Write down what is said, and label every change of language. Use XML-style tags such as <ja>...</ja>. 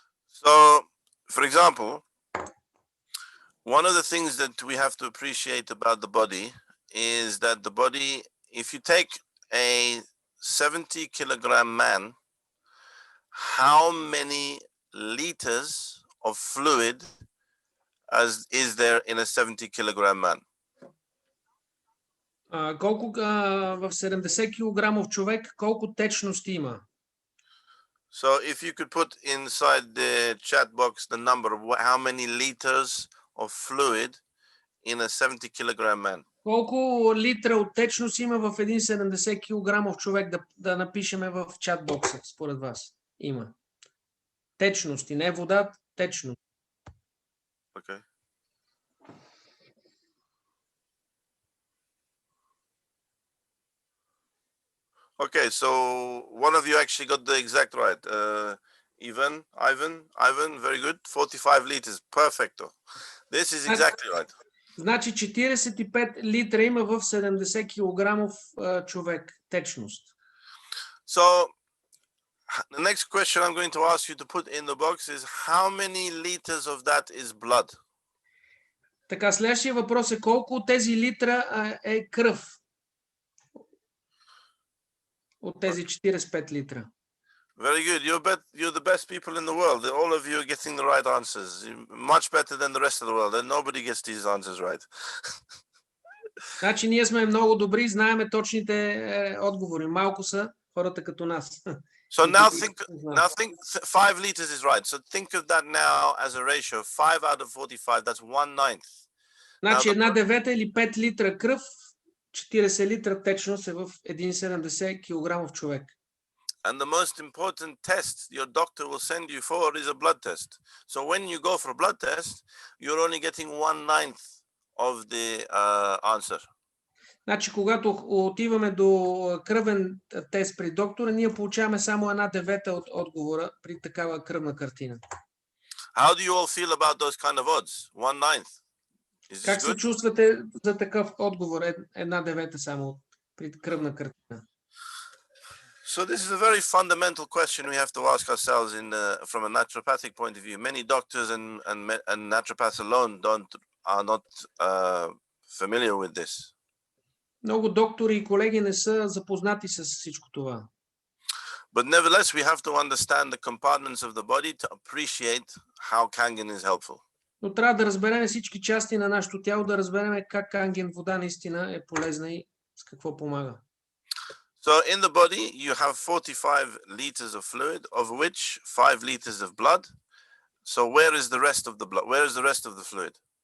<en>So, for example, one of the things that we have to appreciate about the body is that the body, if you take a 70 kilogram man, how many liters of fluid is there in a 70 kilogram man?</en> <bg>Колко в 70 килограмов човек, колко течности има?</bg> <en>So if you could put inside the chat box the number of how many liters of fluid in a 70 kilogram man.</en> <bg>Колко литра от течност има в един 70 килограмов човек, да напишеме в чат бокса, според вас? Има. Течности, не вода, течност.</bg> <en>Okay. Okay, so one of you actually got the exact right. Ivan, very good. 45 liters, perfecto. This is exactly right.</en> <bg>Значи 45 литра има в 70 килограмов човек течност.</bg> <en>So the next question I'm going to ask you to put in the box is how many liters of that is blood?</en> <bg>Така, следващия въпрос е колко от тези литра е кръв? От тези 45 литра.</bg> <en>Very good. You're the best people in the world. All of you are getting the right answers. Much better than the rest of the world. And nobody gets these answers right.</en> <bg>Значи ние сме много добри, знаеме точните отговори. Малко са хората като нас.</bg> <en>So now think 5 liters is right. So think of that now as a ratio. 5 out of 45, that's 1/9.</en> <bg>Значи 1/9 или 5 литра кръв, 40 литра течност е в 1,70 килограмов човек.</bg> <en>And the most important test your doctor will send you for is a blood test. So when you go for a blood test, you're only getting 1/9 of the answer.</en> <bg>Значи, когато отиваме до кръвен тест при доктора, ние получаваме само 1/9 от отговора при такава кръвна картина.</bg> <en>How do you all feel about those kind of odds? 1/9.</en> <bg>Как се чувствате за такъв отговор? 1/9 само при кръвна картина.</bg> <en>So this is a very fundamental question we have to ask ourselves from a naturopathic point of view. Many doctors and naturopaths alone are not familiar with this.</en> <bg>Много доктори и колеги не са запознати с всичко това.</bg> <en>But nevertheless, we have to understand the compartments of the body to appreciate how Kangen is helpful.</en> <bg>Но трябва да разберем всички части на нашето тяло, да разберем как Канген вода наистина е полезна и с какво помага.</bg> <en>So in the body, you have 45 liters of fluid, of which 5 liters of blood. So where is the rest of the blood? Where is the rest of the fluid?</en>